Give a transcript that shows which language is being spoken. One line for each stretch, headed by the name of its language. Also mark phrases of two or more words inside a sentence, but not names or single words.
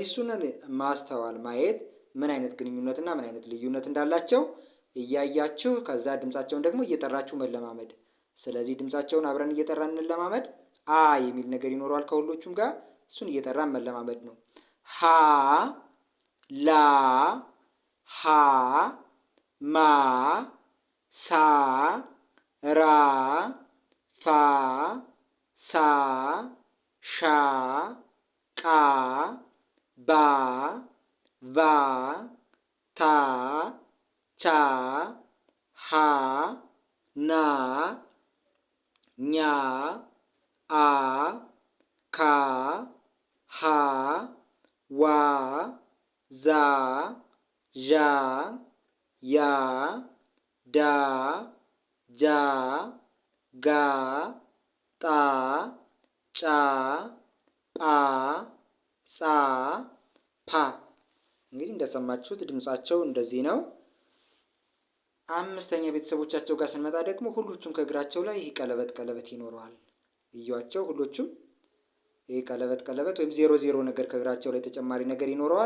Amharic: እሱን ማስተዋል ማየት ምን አይነት ግንኙነትና ምን አይነት ልዩነት እንዳላቸው እያያችሁ ከዛ ድምጻቸውን ደግሞ እየጠራችሁ መለማመድ። ስለዚህ ድምጻቸውን አብረን እየጠራን እንለማመድ። አ የሚል ነገር ይኖረዋል ከሁሎቹም ጋር እሱን እየጠራን መለማመድ ነው። ሀ ላ ሀ ማ ሳ ራ ፋ ሳ ሻ ቃ ባ ቫ ታ ቻ ሀ ና ኛ አ ካ ሀ ዋ ዛ ዣ ያ ዳ ጃ ጋ ጣ ጫ ጳ ጻ ፓ። እንግዲህ እንደሰማችሁት ድምጻቸው እንደዚህ ነው። አምስተኛ ቤተሰቦቻቸው ጋር ስንመጣ ደግሞ ሁሎቹም ከእግራቸው ላይ ይህ ቀለበት ይኖረዋል። እዩዋቸው። ሁሎቹም ይህ ቀለበት ወይም 00 ነገር ከእግራቸው ላይ ተጨማሪ ነገር ይኖረዋል።